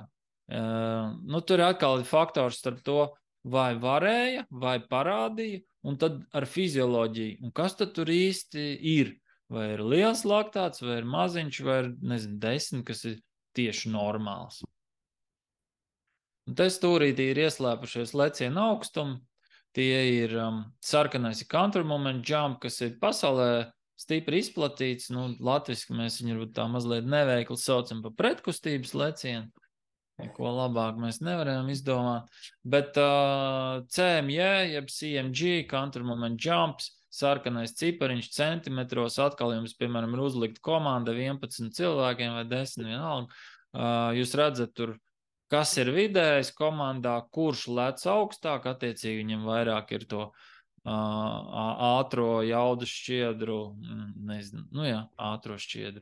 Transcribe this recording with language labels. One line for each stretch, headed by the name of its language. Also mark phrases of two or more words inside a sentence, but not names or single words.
Latvian: Nu, tur ir atkal faktors starp to, vai varēja, vai parādīja, un tad ar fizioloģiju. Un kas tad tur īsti ir? Vai ir liels laktāts, vai ir maziņš, vai ir, nezinu, 10, kas ir tieši normāls. Un te stūrītī ir ieslēpušies lecienu augstumi. Tie ir sarkanais ir
English: counter moment jump,
Latvian: kas ir pasaulē stipri izplatīts. Nu, latviski mēs viņu varbūt tā mazliet neveikli saucam par pretkustības lecienu. Neko labāk mēs nevarējām izdomāt. Bet CMJ, jeb CMG,
English: counter moment jumps,
Latvian: sarkanais cipariņš centimetros, atkal jums, piemēram, ir uzlikt komanda 11 cilvēkiem vai 10 vienalga. Jūs redzat tur, kas ir vidējais komandā, kurš lec augstāk, attiecīgi viņam vairāk ir to ātro jaudu šķiedru, nezinu, nu jā, ātro šķiedru.